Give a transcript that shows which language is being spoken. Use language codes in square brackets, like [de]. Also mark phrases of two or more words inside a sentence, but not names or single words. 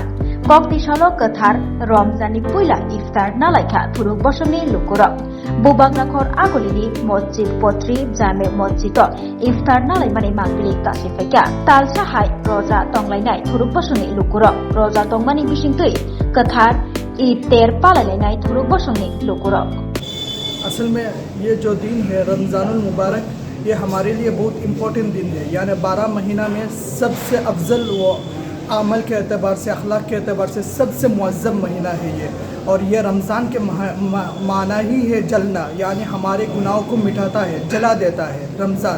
[trp] Kokti shalo kathar Ramzan ni puila iftar nalaikha thuruk bosani lukurok. Bubangrakhor agolini masjid potri jame masjid iftar nalai mani mangpili kasifeka. Talsa hai roja tonglainai thuruk bosani lukurok. Roja tongmani bisingtui kathar iter palalenai thuruk bosani lukurok. [hi] असल में ये जो दिन है रमज़ानुल मुबारक ये हमारे लिए बहुत इम्पोर्टेंट दिन है। यानी 12 महीना में सबसे अफजल व अमल के एतबार से अखलाक के एतबार से सबसे मुअज़्ज़म महीना है ये। और ये रमज़ान के माना ही है जलना, यानी हमारे गुनाहों को मिटाता है, जला देता है रमज़ान।